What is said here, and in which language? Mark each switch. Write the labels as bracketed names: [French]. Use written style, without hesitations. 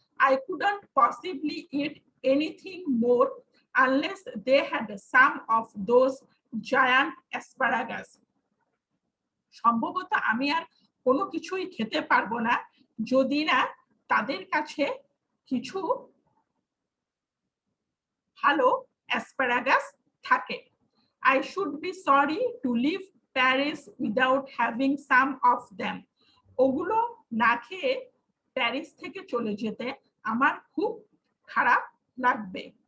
[English] I couldn't possibly eat anything more unless they had some of those giant asparagus. [Bangla] সম্ভবত আমি আর কোনো কিছুই খেতে পারবো না যদি না তাদের কাছে কিছু ভালো অ্যাসপারাগাস থাকে। [English] I should be sorry to leave Paris without having some of them. [Bangla] ওগুলো না খেয়ে প্যারিস থেকে চলে যেতে আমার খুব খারাপ লাগবে।